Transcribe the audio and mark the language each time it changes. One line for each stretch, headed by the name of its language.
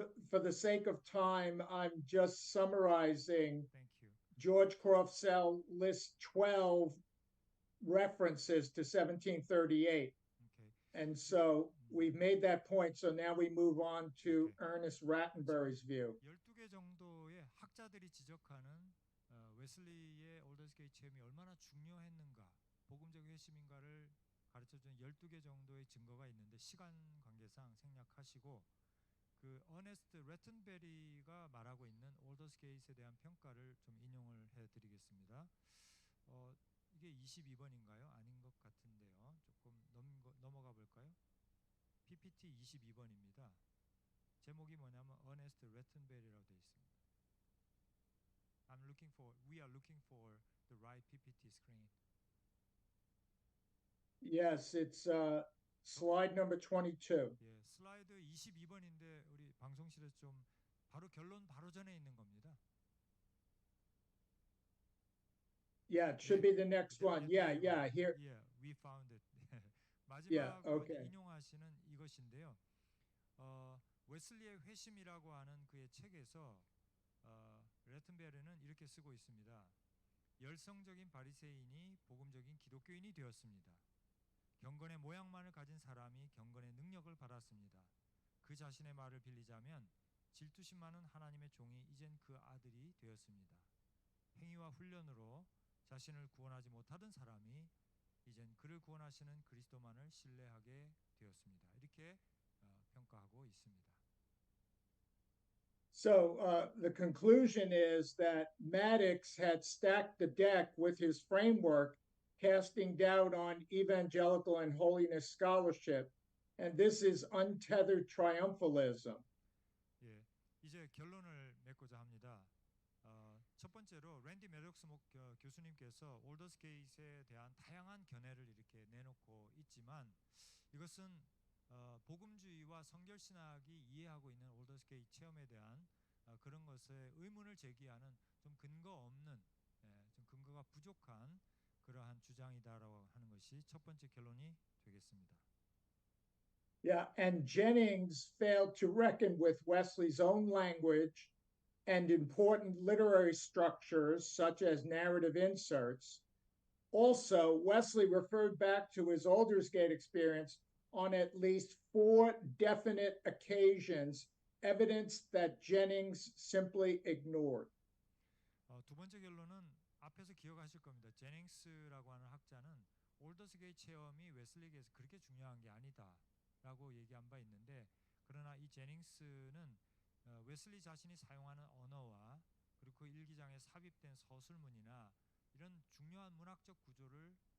English: For the sake of time, I'm just summarizing. Thank you. George Croftsell lists 12 references to 1738. Okay. And so we've made that point. So now we move on to Ernest Rattenbury's view.
Korean: 12개 정도의 학자들이 지적하는 웨슬리의 올더스게이 체험이 얼마나 중요했는가, 복음적 회심인가를 가르쳐주는 12개 정도의 증거가 있는데 시간 관계상 생략하시고 그 어네스트 레튼베리가 말하고 있는 올더스게이트에 대한 평가를 좀 인용을 해드리겠습니다. 이게 22번인가요? 아닌 것 같은데요. 조금 넘어가 볼까요? PPT 22번입니다. 제목이 뭐냐면 어네스트 레튼베리라고 되어 있습니다.
English: We are looking for the right PPT screen. Yes, it's slide number 22.
Korean: 예, 슬라이드 22번인데 우리 방송실에 좀 바로 결론 바로 전에 있는 겁니다.
English: Yeah, it should be the next one. Yeah, here. Yeah, we found it. Yeah,
Korean: 마지막으로
English: okay.
Korean: 인용하시는 이것인데요. 웨슬리의 회심이라고 하는 그의 책에서 레튼베르는 이렇게 쓰고 있습니다. 열성적인 바리새인이 복음적인 기독교인이 되었습니다. 경건의 모양만을 가진 사람이 경건의 능력을 받았습니다. 그 자신의 말을 빌리자면 질투심 많은 하나님의 종이 이젠 그 아들이 되었습니다. 행위와 훈련으로 자신을 구원하지 못하던 사람이 이젠 그를 구원하시는 그리스도만을 신뢰하게 되었습니다. 이렇게 평가하고 있습니다.
English: So the conclusion is that Maddox had stacked the deck with his framework, casting doubt on evangelical and holiness scholarship, and this is untethered triumphalism.
Korean: 예, 이제 결론을 맺고자 합니다. 첫 번째로 랜디 매독스 교수님께서 올더스게이트에 대한 다양한 견해를 이렇게 내놓고 있지만 이것은 복음주의와 성결신학이 이해하고 있는 올더스게이트 체험에 대한 그런 것에 의문을 제기하는 좀 근거 없는, 좀 근거가 부족한 그러한 주장이다라고 하는 것이 첫 번째 결론이 되겠습니다.
English: Yeah, and Jennings failed to reckon with Wesley's own language and important literary structures such as narrative inserts. Also, Wesley referred back to his Aldersgate experience on at least 4 definite occasions, evidence that Jennings simply ignored.
Korean: 두 번째 결론은 앞에서 기억하실 겁니다. 제닝스라고 하는 학자는 올더스게이트 체험이 웨슬리에게서 그렇게 중요한 게 아니다라고 얘기한 바 있는데, 그러나 이 제닝스는 웨슬리 자신이 사용하는 언어와 그리고 그 일기장에 삽입된 서술문이나 이런 중요한 문학적 구조를